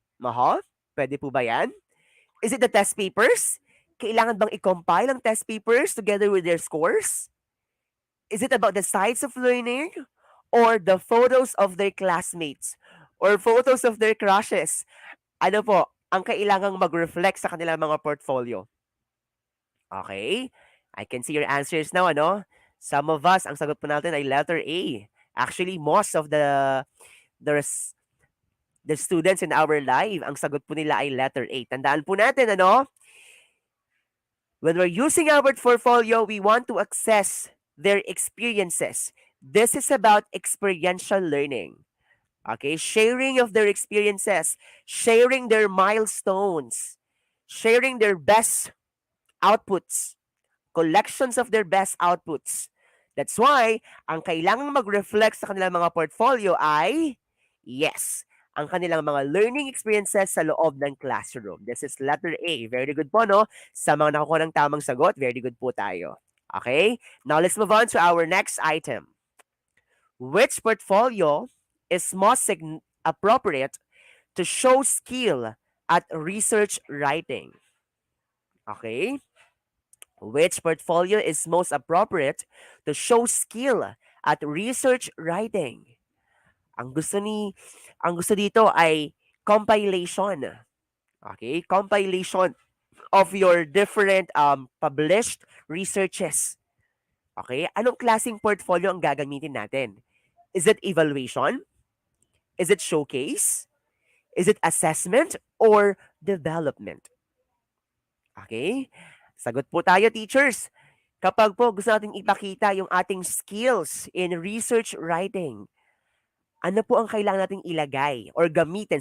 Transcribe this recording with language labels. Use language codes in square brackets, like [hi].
[en] Maho? [tl] Pwede po ba yan? [en] Is it the test papers? [tl] Kailangan bang i-compile ang test papers together with their scores? [en] Is it about the sites of learning? Or the photos of their classmates? Or photos of their crushes? [tl] Ano po ang kailangang mag-reflect sa kanilang mga portfolio? [en] Okay? I can see your answers now, ano? Some of us, [tl] ang sagot po natin ay [en] letter A. Actually, most of there's the students in our live, [tl] ang sagot po nila ay [en] letter A. [tl] Tandaan po natin, ano? [en] When we're using our portfolio, we want to access their experiences. This is about experiential learning. Okay? Sharing of their experiences, sharing their milestones, sharing their best outputs, collections of their best outputs. That's why, [tl] ang kailangang mag-reflect sa kanilang mga portfolio ay, yes, ang kanilang mga learning experiences sa loob ng classroom. [en] This is letter A. Very good [tl] po, no? Sa mga nakukuha ng tamang sagot, very good po tayo. [en] Okay? Now, let's move on to our next item. Which portfolio is most appropriate to show skill at research writing? Okay? Which portfolio is most appropriate to show skill at research writing? [tl] Ang gusto ni ang gusto dito ay compilation. [en] Okay? Compilation of your different published researches. Okay? [tl] Anong klaseng portfolio ang gagamitin natin? [en] Is it evaluation? Is it showcase? Is it assessment or development? [tl] Okay? [en] Sagot po tayo, teachers. [tl] Kapag po gusto natin ipakita yung ating skills in research writing, ano po ang kailangan nating ilagay or gamitin?